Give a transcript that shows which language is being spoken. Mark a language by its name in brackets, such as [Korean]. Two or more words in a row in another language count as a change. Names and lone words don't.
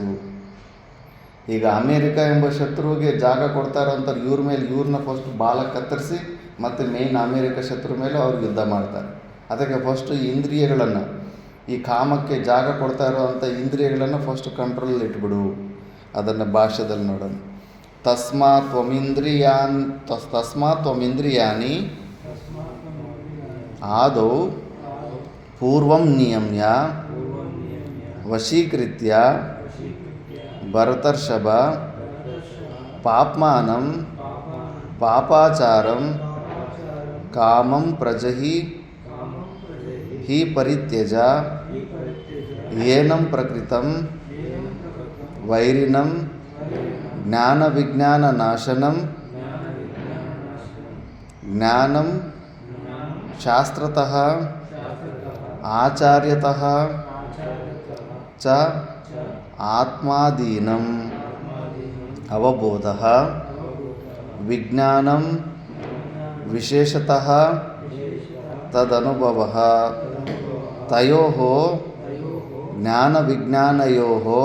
[Kannada] ಈಗ ಅಮೇರಿಕ ಎಂಬ ಶತ್ರುವಿಗೆ ಜಾಗ ಕೊಡ್ತಾ ಇರೋಂಥವ್ರು ಇವ್ರನ್ನ ಫಸ್ಟ್ ಬಾಲ ಕತ್ತರಿಸಿ ಮತ್ತು ಮೇಯ್ನ್ ಅಮೇರಿಕ ಶತ್ರು ಮೇಲೆ ಅವ್ರು ಯುದ್ಧ ಮಾಡ್ತಾರೆ. ಅದಕ್ಕೆ ಫಸ್ಟು ಇಂದ್ರಿಯಗಳನ್ನು, ಈ ಕಾಮಕ್ಕೆ ಜಾಗ ಕೊಡ್ತಾ ಇರೋವಂಥ ಇಂದ್ರಿಯಗಳನ್ನು ಫಸ್ಟು ಕಂಟ್ರೋಲಲ್ಲಿ ಇಟ್ಬಿಡು. ಅದನ್ನು ಭಾಷ್ಯದಲ್ಲಿ ನೋಡೋಣ. [Sanskrit] ತಸ್ಮಾತ್ ತ್ವಮಿಂದ್ರಿಯಾಣಿ ಆದೌ ಪೂರ್ವಂ ನಿಯಮ್ಯ ವಶೀಕೃತ್ಯ ಭರತರ್ಷಭ ಪಾಪ್ಮಾನಂ ಪಾಪಾಚಾರಂ ಕಾಮಂ ಪ್ರಜಹಿ ಹಿ ಪರಿತ್ಯಜ ಏನಂ ಪ್ರಕೃತಂ ವೈರಿಣಂ ಜ್ಞಾನ ವಿಜ್ಞಾನ ನಾಶನಂ ಜ್ಞಾನಂ ಶಾಸ್ತ್ರತಃ ಆಚಾರ್ಯತಃ ಚ ಆತ್ಮಾದೀನಂ ಅವಬೋಧಃ ವಿಜ್ಞಾನಂ ವಿಶೇಷತಃ ತದನುಭವಃ ತಯೋಃ ಜ್ಞಾನವಿಜ್ಞಾನಯೋಃ